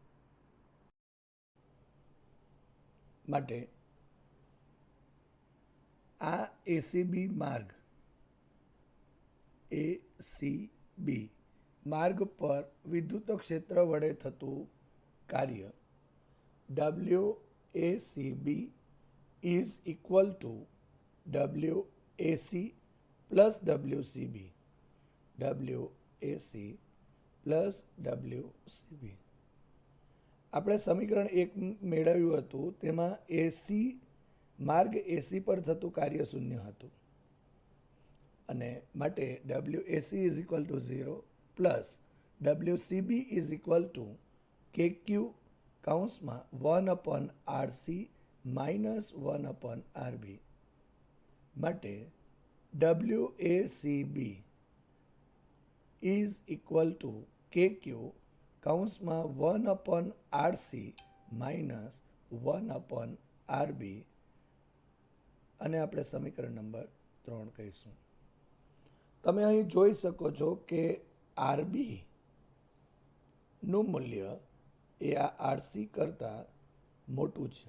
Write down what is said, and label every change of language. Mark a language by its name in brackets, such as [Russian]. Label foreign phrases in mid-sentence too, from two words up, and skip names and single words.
[Gujarati] માટે આ ACB માર્ગ પર વિદ્યુત ક્ષેત્ર વડે થતું કાર્ય [English] WACB is equal to WAC plus WCB. WAC plus WCB. [Gujarati] આપણે સમીકરણ 1 મેળવ્યું હતું તેમાં માર્ગ AC પર થતું કાર્ય શૂન્ય હતું અને માટે [English] WAC is equal to 0 plus WCB is equal to KQ [Gujarati] કૌંસમાં 1/RC માઇનસ 1/RB. માટે [English] WACB is equal to KQ [Gujarati] કૌંસમાં 1/RC માઇનસ 1/RB અને આપણે સમીકરણ નંબર 3 કહીશું. તમે અહીં જોઈ શકો છો કે RB નું મૂલ્ય એ આ RC કરતાં મોટું છે.